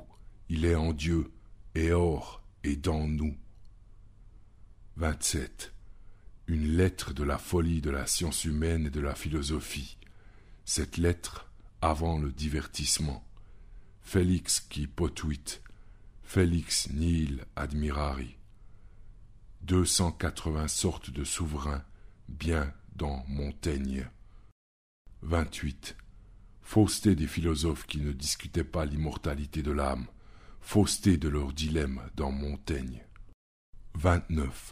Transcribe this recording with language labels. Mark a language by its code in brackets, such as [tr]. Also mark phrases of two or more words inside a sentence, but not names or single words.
[fr] Il est en Dieu, et hors et dans nous. 27. Une lettre de la folie de la science humaine et de la philosophie. Cette lettre avant le divertissement. [la] Félix qui potuit, Felix nihil admirari. [fr] 280 sortes de souverains, bien dans Montaigne. 28. Fausseté des philosophes qui ne discutaient pas l'immortalité de l'âme, fausseté de leur dilemme dans Montaigne. 29.